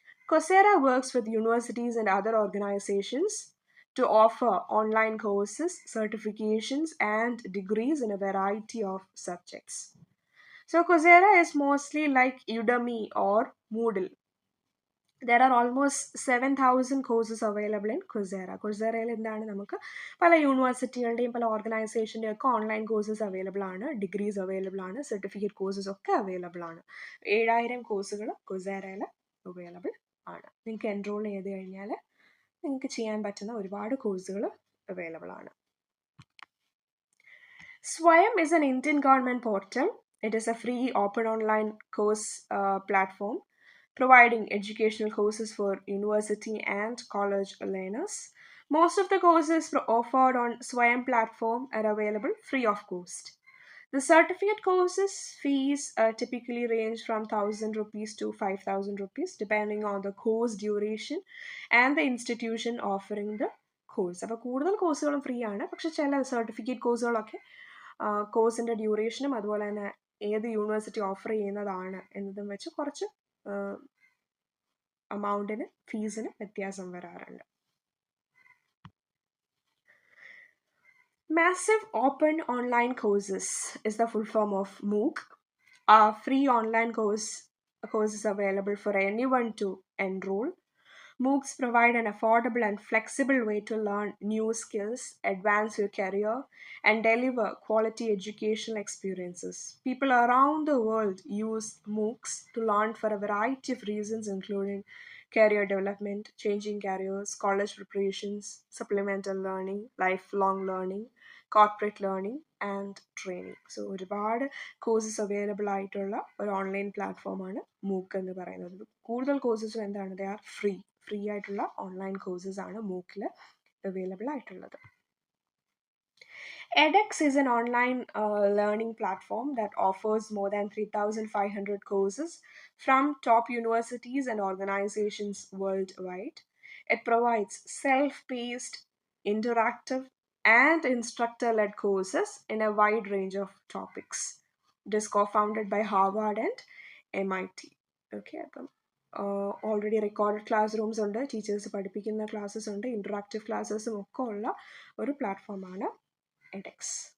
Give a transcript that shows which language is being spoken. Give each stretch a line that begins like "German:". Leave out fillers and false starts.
English: Coursera works with universities and other organizations to offer online courses, certifications, and degrees in a variety of subjects. So Coursera is mostly like Udemy or Moodle. There are almost 7,000 courses available in Coursera.
Malayalam: Coursera എന്താണ് നമുക്ക് പല യൂണിവേഴ്സിറ്റികളുടെയും പല ഓർഗനൈസേഷൻ്റെയും ഒക്കെ online courses available ആണ്, degrees available ആണ്, certificate courses ഒക്കെ available ആണ്. 7,000 കോഴ്സുകൾ Courseraയിൽ അവൈലബിൾ ആണ്. നിങ്ങൾക്ക് എൻറോൾ ചെയ്ത് കഴിഞ്ഞാൽ നിങ്ങൾക്ക് ചെയ്യാൻ പറ്റുന്ന ഒരുപാട് കോഴ്സുകൾ അവൈലബിൾ ആണ്.
English: S4MA is an Indian government portal. It is a free open online course platform providing educational courses for university and college learners. Most of the courses offered on S4MA platform are available free of cost. The certificate courses fees typically range from 1,000 rupees to 5,000 rupees depending on the course duration and the institution offering the course.
Malayalam: അപ്പോൾ കൂടുതൽ കോഴ്സുകളും free ആണ്, പക്ഷെ ചില certificate കോഴ്സുകളൊക്കെ കോഴ്സിൻ്റെ ഡ്യൂറേഷനും അതുപോലെ തന്നെ ഏത് യൂണിവേഴ്സിറ്റി ഓഫർ ചെയ്യുന്നതാണ് എന്നതും വെച്ച് കുറച്ച് അമൗണ്ടിന് ഫീസിന് വ്യത്യാസം വരാറുണ്ട്.
English: Massive Open Online Courses is the full form of MOOC. Free online courses available for anyone to enroll. MOOCs provide an affordable and flexible way to learn new skills, advance your career, and deliver quality educational experiences. People around the world use MOOCs to learn for a variety of reasons, including career development, changing careers, college preparations, supplemental learning, lifelong learning, corporate learning, and training.
Malayalam: So, ഒരുപാട് courses available ആയിട്ടുള്ള ഒരു online പ്ലാറ്റ്ഫോമാണ് മൂക്ക് എന്ന് പറയുന്നത്. കൂടുതൽ കോഴ്സസും എന്താണ്,
English: they are
Malayalam: free ആയിട്ടുള്ള ഓൺലൈൻ കോഴ്സസ് ആണ് മൂക്കിൽ അവൈലബിൾ ആയിട്ടുള്ളത്.
English: edX is an online learning platform that offers more than 3,500 courses from top universities and organizations worldwide. It provides self-paced, interactive, and instructor-led courses in a wide range of topics. It is co-founded by Harvard and MIT.
Malayalam: Okay, അപ്പം already recorded class rooms ഉണ്ട്, teachers പഠിപ്പിക്കുന്ന classes ഉണ്ട്, interactive ക്ലാസ്സസും ഒക്കെ ഉള്ള ഒരു പ്ലാറ്റ്ഫോമാണ് edX.